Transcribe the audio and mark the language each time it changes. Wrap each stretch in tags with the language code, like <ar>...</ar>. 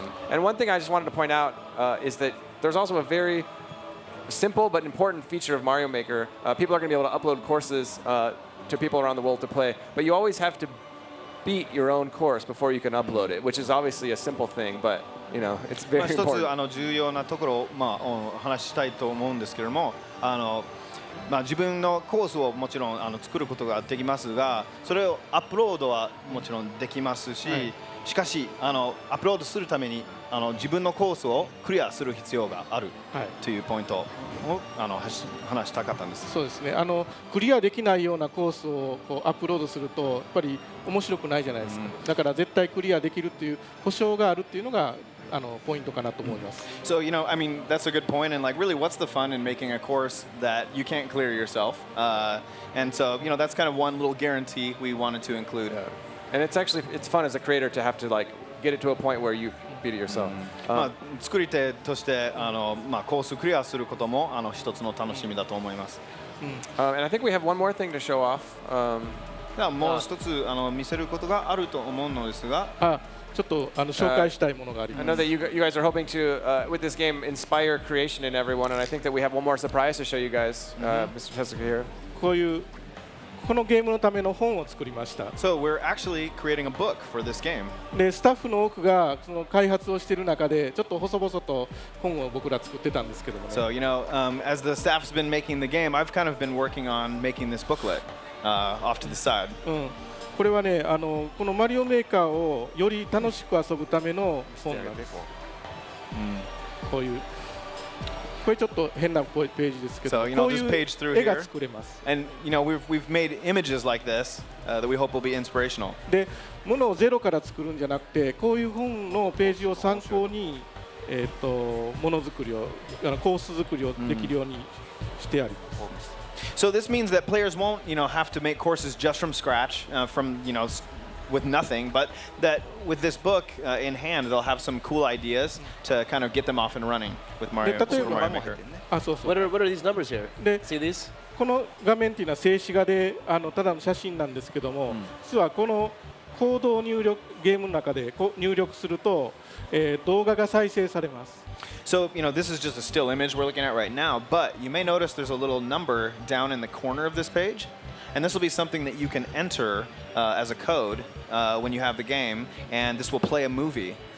<en>And one thing I just wanted to point out is that there's also a very simple but important feature of Mario Maker. People are going to be able to upload courses to people around the world to play, but you always have to beat your own course before you can upload it, which is obviously a simple thing, but it's very</en> <ja>一つ</ja> <en>important.</en> <ja>重要なところをお話ししたいと思うんですけれども、自分のコースをもちろん作ることができますが、それをアップロードはもちろんできますし、しかしアップロードするために自分のコースをクリアする必要があるというポイントを話したかったんです。そうですね。クリアできないようなコースをこうアップロードするとやっぱり面白くないじゃないですか。だから絶対クリアできるっていう保証があるっていうのがポイントかなと思います。</ja> <en>So I mean that's a good point, and really, what's the fun in making a course that you can't clear yourself? And so that's kind of one little guarantee we wanted to include. Yeah. And it's fun as a creator to have to get it to a point where you beat it yourself.</en> <ja>作り手としてコースクリアすることも一つの楽しみだと思います。</ja> <en>And I think we have one more thing to show off.</en> <ja>ではもう一つ見せることがあると思うのですが。ちょっと紹介したいものがあります。</ja> <en>I know that you guys are hoping to, with this game, inspire creation in everyone, and I think that we have one more surprise to show you guys, Mr. Tezuka here.</en> <ja>このゲームのための本を作りました。</ja> <en>So we're actually creating a book for this game.</en> <ja>でスタッフの多くがその開発をしている中でちょっと細々と本を僕ら作ってたんですけどもね。</ja> <en>So as the staff's been making the game, I've kind of been working on making this booklet off to the side.</en> <ja>これはねこのマリオメーカーをより楽しく遊ぶための本なんです。こういうこれちょっと変なページですけど、こういう絵が作れます。</ja> <en>And we've made images like this that we hope will be inspirational.</en> <ja>で、ものをゼロから作るんじゃなくて、こういう本のページを参考にものづくりをコース作りをできるようにしてあります。</ja> <en>So this means that players won't, have to make courses just from scratch, with nothing, but that with this book in hand, they'll have some cool ideas to kind of get them off and running with Super Mario Maker. What are these numbers here? See these?</en> <ja>この画面っていうのは静止画でただの写真なんですけども、実はこのコードをゲームの中で入力すると、動画が再生されます。</ja> <en>So, this is just a still image we're looking at right now, but you may notice there's a little number down in the corner of this page, and this will be something that you can enter as a code when you have the game, and this will play a movie.</en>